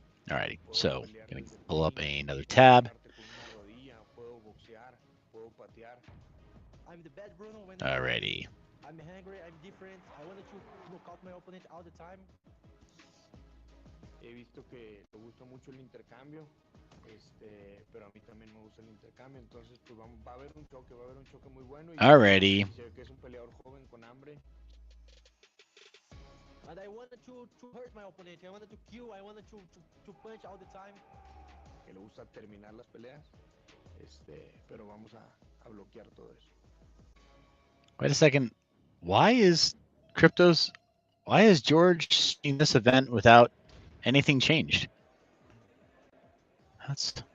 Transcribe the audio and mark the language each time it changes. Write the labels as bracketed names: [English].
[English] Alrighty, so going to pull up another tab. Alrighty. I'm hungry, I'm different. I wanted to knock out my opponent all the time. [Spanish] He visto que te gusta mucho el intercambio, pero a mí también me gusta el intercambio, entonces pues va a haber un choque muy bueno. [English] Alrighty. [Spanish] Se ve que es un peleador joven con hambre. [English] And I wanted to hurt my opponent. I wanted to kill. I wanted to punch all the time. [Spanish] Que le gusta terminar las peleas, pero vamos a bloquear todo eso. [English] Wait a second. Why is George seeing this event without anything changed? That's